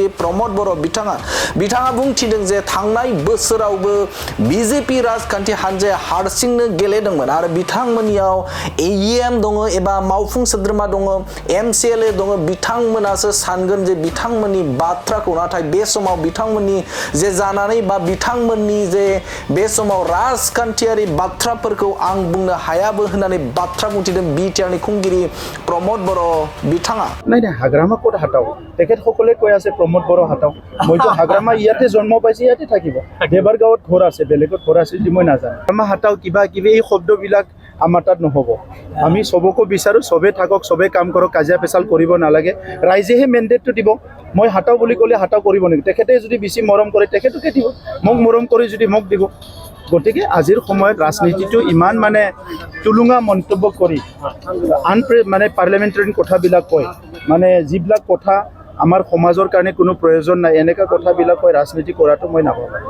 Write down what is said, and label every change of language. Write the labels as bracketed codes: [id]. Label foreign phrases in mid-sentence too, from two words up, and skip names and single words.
[brx] प्रमोद बर' बिथाङा बुंथिदों जे थांनाय बोसोरावबो बिजेपि राजखान्थि हानजाया हारसिंनो गेलेदोंमोन आरो बिथांमोननियाव एइएम दङ एबा मावफुं सोद्रोमा दङ एमसिएलए दङ बिथांमोनासो सानगोन जे बिथांमोननि बाथ्राखौ नाथाय बे समाव बिथांमोननि जे जानानै बा बिथांमोननि जे बे समाव राजखान्थियारि बाथ्राफोरखौ आं बुंनो हायाबो होननानै बाथ्रा बुंथिदों बिटिआरनि खुंगिरि प्रमोद बर' बिथाङा [as] নাই হাগ্ৰামা ক'ত হাতাও তেখেতসকলে কৈ আছে প্ৰমোদ বৰ হাতাও মইতো হাগ্ৰামা ইয়াতে জন্ম পাইছে ইয়াতে থাকিব দেবাৰগাঁৱত ঘৰ আছে বেলেগত ঘৰ আছে যদি মই নাজানো হাগ্ৰামা হাতাও কিবা এই শব্দবিলাক আমাৰ তাত নহ'ব আমি সবকো বিচাৰো সবে থাকক সবে কাম কৰক কাজিয়া পেচাল কৰিব নালাগে ৰাইজেহে মেণ্ডেটটো দিব মই হাতাও বুলি ক'লে হাতাও কৰিব নেকি তেখেতে যদি বেছি মৰম কৰে তেখেতকে দিব মোক মৰম কৰি যদি মোক দিব গতিকে আজিৰ সময়ত ৰাজনীতিটো ইমান মানে তুলুঙা মন্তব্য কৰি পাৰ্লিয়ামেণ্টাৰী কথাবিলাক কয় মানে যিবিলাক কথা আমাৰ সমাজৰ কাৰণে কোনো প্ৰয়োজন নাই এনেকা কথাবিলাক কয় ৰাজনীতি কৰাটো মই নাভাবোঁ